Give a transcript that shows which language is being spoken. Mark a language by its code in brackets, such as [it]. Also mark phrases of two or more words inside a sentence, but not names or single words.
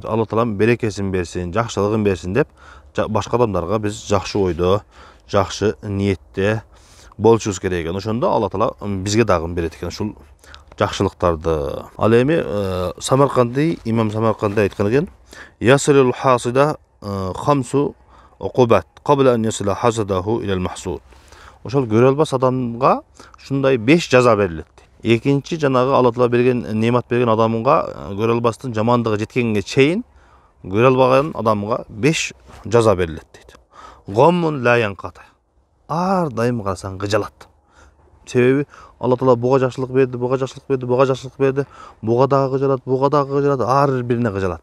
[ky] Алла Таала берекесин берсин, жакшылыгын берсин деп башка адамдарга биз жакшы ойдо, жакшы ниетте болушубуз керек экен. Ошондо Алла Таала бизге дагы берет экен ушул жакшылыктарды. Ал эми имам Самарканди айткан экен: [ar] "يصل الحاسد خمس عقوبات قبل أن يصل حسده إلى المحسود." [ky] Ошол көрө албас адамга ушундай 5 жаза берилет. Экинчи жанагы Алла Таала берген немат берген адамга көрө албастын жамандыгы жеткенге чейин көрө албаган адамга 5 жаза берилет дейт. [ar] غم لا ينقطع. [ky] Ар дайым карасаң кыжалат. Себеби Алла Таала буга жакшылык берди, буга жакшылык берди, буга жакшылык берди, буга дагы кыжалат, буга дагы кыжалат, ар бирине кыжалат.